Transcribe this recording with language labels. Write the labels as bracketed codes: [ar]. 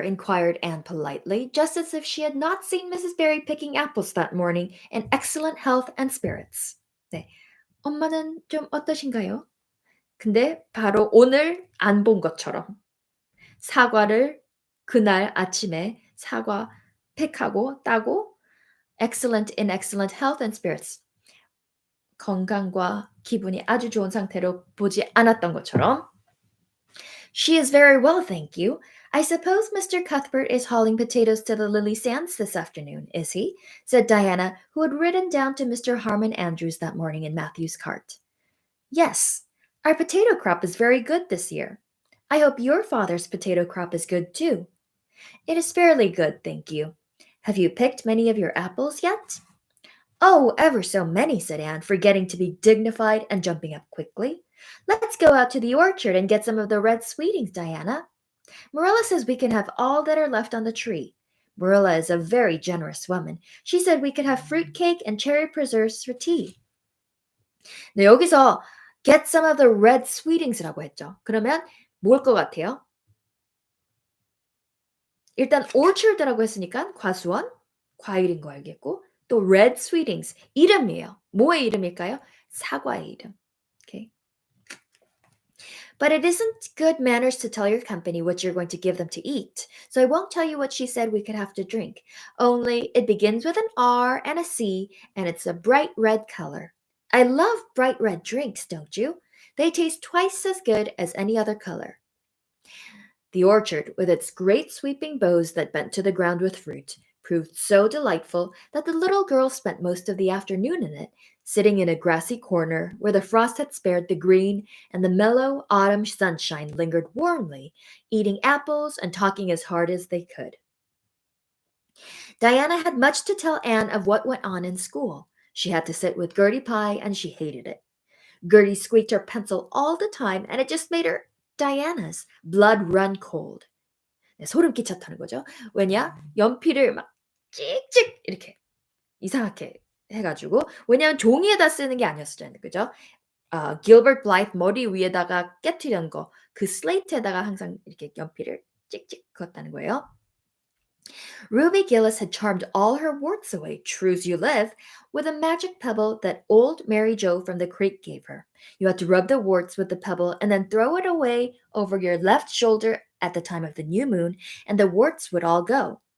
[en] Inquired Anne politely, just as if she had not seen Mrs. Barry picking apples that morning in excellent health and spirits. [ko] 네. 엄마는 좀 어떠신가요? 근데 바로 오늘 안 본 것처럼 사과를 그날 아침에 사과 팩하고 따고 [en] in excellent health and spirits. [ko] 건강과 기분이 아주 좋은 상태로 보지 않았던 것처럼 [en] She is very well, thank you. I suppose Mr. Cuthbert is hauling potatoes to the Lily Sands this afternoon, is he? Said Diana, who had ridden down to Mr. Harmon Andrews that morning in Matthew's cart. Yes, our potato crop is very good this year. I hope your father's potato crop is good too. It is fairly good, thank you. Have you picked many of your apples yet? Oh, ever so many, said Anne, forgetting to be dignified and jumping up quickly. Let's go out to the orchard and get some of the red sweetings, Diana. Marilla says we can have all that are left on the tree. Marilla is a very generous woman. She said we could have fruit cake and cherry preserves for tea. [ko] 네, 여기서 get some of the red sweetings라고 했죠. 그러면 뭘 것 같아요? 일단 orchard라고 했으니까 과수원, 과일인 거 알겠고 또 red sweetings, 이름이에요. 뭐의 이름일까요? 사과의 이름. Okay. [en] But it isn't good manners to tell your company what you're going to give them to eat, so I won't tell you what she said we could have to drink. Only it begins with an R and a C, and it's a bright red color. I love bright red drinks, don't you? They taste twice as good as any other color. The orchard, with its great sweeping boughs that bent to the ground with fruit, proved so delightful that the little girl spent most of the afternoon in it, sitting in a grassy corner where the frost had spared the green and the mellow autumn sunshine lingered warmly, eating apples and talking as hard as they could. Diana had much to tell Anne of what went on in school. She had to sit with Gertie Pye, and she hated it. Gertie squeaked her pencil all the time, and it just made her Diana's blood run cold. [ko] 네, 소름 끼쳤다는 거죠. 왜냐? 연필을 막 찍찍 이렇게 이상하게 해가지고 왜냐하면 종이에다 쓰는 게 아니었잖아요, 그죠? 길버트 블라이트 머리 위에다가 깨트린 거, 그 슬레이트에다가 항상 이렇게 연필을 찍찍 그었다는 거예요. [en] Ruby Gillis had charmed all her warts away, true's you live, with a magic pebble that old Mary Joe from the creek gave her. You had to rub the warts with the pebble and then throw it away over your left shoulder at the time of the new moon, and the warts would all go.